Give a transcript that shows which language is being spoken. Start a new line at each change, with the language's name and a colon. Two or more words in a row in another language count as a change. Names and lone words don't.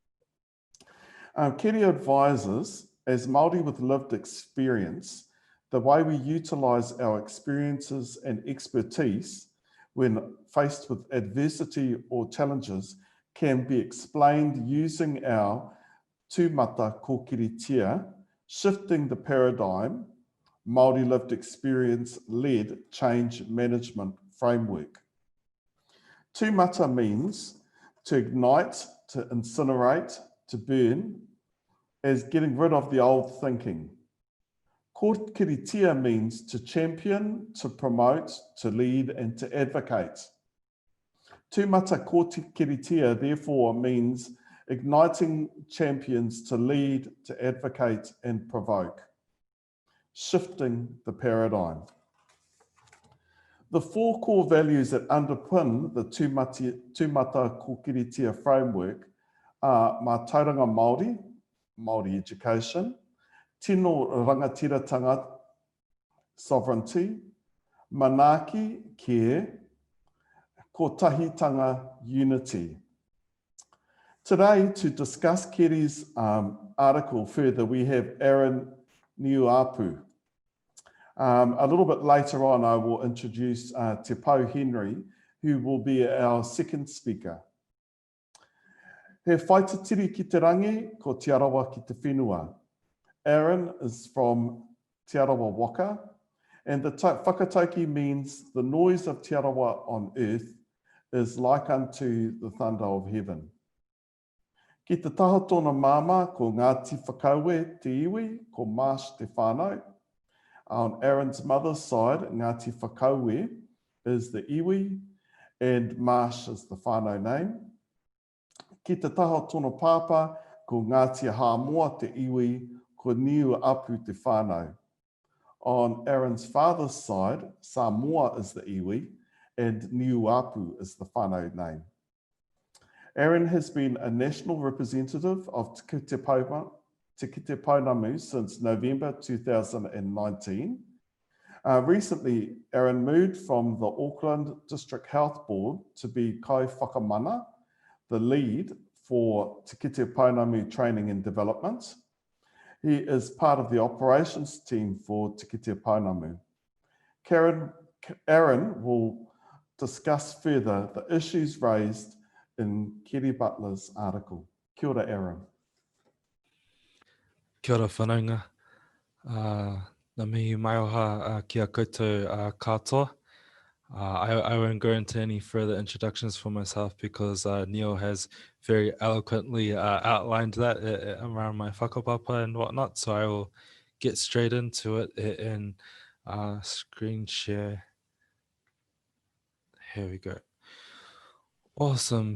English: Kerry advises, as Māori with lived experience, the way we utilise our experiences and expertise when faced with adversity or challenges can be explained using our tūmata kōkiritia, shifting the paradigm, Māori lived experience-led change management framework. Tūmata means to ignite, to incinerate, to burn, as getting rid of the old thinking. Kōkiritia means to champion, to promote, to lead, and to advocate. Tūmata kōkiritia therefore means igniting champions to lead, to advocate, and provoke. Shifting the paradigm. The 4 core values that underpin the tūmata kōkiritia framework are
Māori: mā tauranga Māori,
English: Māori education,
Māori: tino rangatiratanga,
English: sovereignty, manaaki, care, kotahitanga, unity. Today, to discuss Kerry's article further, we have Aaron Niuapu. A little bit later on, I will introduce Te Pau Henry, who will be our second speaker.
Māori: He whaitatiri ki te rangi, ko te arawa ki te whenua.
English: Aaron is from Te Arawa Waka, and the whakatauki means the noise of Te Arawa on earth is like unto the thunder of heaven.
Māori: Ki te taha tōna māma ko Ngāti Whakaue te iwi, ko Marsh te whānau.
English: On Aaron's mother's side, Ngāti Whakaue is the iwi, and Marsh is the whānau name.
Māori: Ki te taha tōna pāpā ko Ngāti Hāmoa te iwi, ko Niuapu te whānau.
English: On Aaron's father's side, Samoa is the iwi, and Niuapu is the whānau name. Aaron has been a national representative of Te Kite Pounamu since November 2019. Recently, Aaron moved from the Auckland District Health Board to be
Māori: Kai Whakamana,
English: the lead for Te Kite Pounamu Training and Development. He is part of the operations team for Te Kite Pounamu. Aaron will discuss further the issues raised in Kerry Butler's article.
Māori: Kia ora, Aaron. Kia ora whanaunga. Nā mihi mai oha ki a koutou katoa.
English: I won't go into any further introductions for myself because Neil has very eloquently outlined that around my whakapapa and whatnot, so I will get straight into it and screen share. Here we go. Awesome.